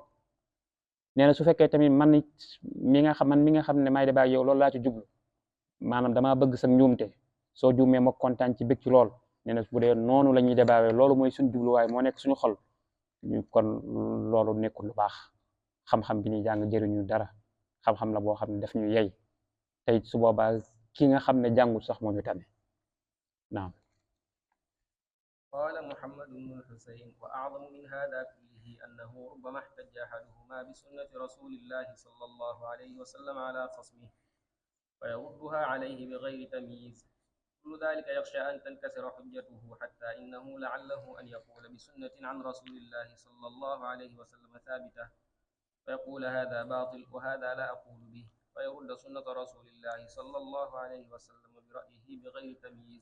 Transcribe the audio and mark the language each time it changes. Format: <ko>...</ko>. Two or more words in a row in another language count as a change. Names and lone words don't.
<wo>nee na su fekkee tamit man mi nga xam ne may débat ak yow loolu laa ci jublu, maanaam damaa bëgg sa njuumte, soo juumee ma kontaan ci bég ci lool. nee na bu dee noonu la ñuy débaawee, loolu mooy suñu jubluwaay, moo nekk suñu xol, kon loolu nekkul lu baax. xam-xam bi ñuy jàng jëriñu dara, xam-xam la boo xam ne daf ñu yey, tey su boobaa ki nga xam ne jàngul sax moo ñu tane. naam.</wo> <ar>قال محمد بن الحسين وأعظم من هذا كله أنه ربما احتج أحدهما بسنة رسول الله صلى الله عليه وسلم على خصمه فيردها عليه بغير تمييز. كل ذلك يخشى أن تنكسر حجته، حتى إنه لعله أن يقول بسنة عن رسول الله صلى الله عليه وسلم ثابتة فيقول هذا باطل وهذا لا أقول به، فيرد سنة رسول الله صلى الله عليه وسلم برأيه بغير تمييز.</ar>